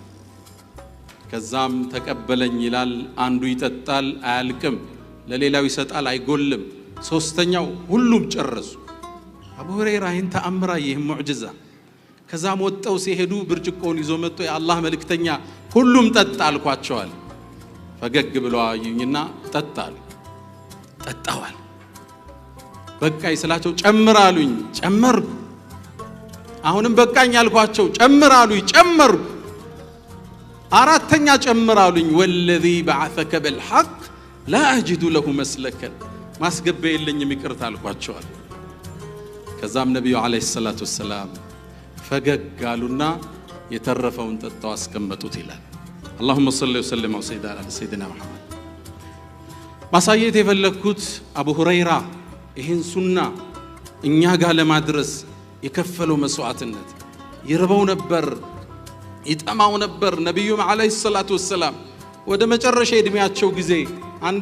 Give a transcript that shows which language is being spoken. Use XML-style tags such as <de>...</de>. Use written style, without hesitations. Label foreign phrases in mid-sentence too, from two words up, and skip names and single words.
<am>ከዛም ተቀበለኝ ይላል። አንዱ ይጠጣል አያልቅም፣ ለሌላው ይሰጣል አይጎልም። ሶስተኛው ሁሉም ጨረሱ። አቡ ሁረይራ ይህን ተአምራ ይህን ሙዕጅዛ ከዛም ወጣው ሲሄዱ ብርጭቆውን ይዞ መጥቶ የአላህ መልእክተኛ ሁሉም ጠጣ አልኳቸዋል። ፈገግ ብለው አዩኝና ጠጣሉ። ጠጣዋል። በቃኝ ስላቸው ጨምራሉኝ ጨመርኩ። አሁንም በቃኝ አልኳቸው ጨምራሉኝ ጨመርኩ። አራተኛ ጨምራሉኝ</am> <ar>والذي بعثك بالحق لا اجد له مسلكا</ar> <am>ማስገበ የለኝም ይቅርታ አልኳቸዋል። ከዛም ነብዩ</am> <ar>عليه الصلاة السلام</ar> <am>ፈገግ አሉና የተረፈውን ጠጣው አስቀመጡት ይላል።</am> <ar>اللهم صل وسلم على سيدنا محمد።</ar> <am>ማሳየት የፈለኩት አቡ ሁረይራ ይህን ሱና እኛ ጋር ለማድረስ የከፈለው መስዋዕትነት ይርበው ነበር ይጠማው ነበር። ነብዩ</am> <ar>عليه الصلاة السلام</ar> <am>ወደ መጨረሻ እድሜያቸው ጊዜ አንዴ</am>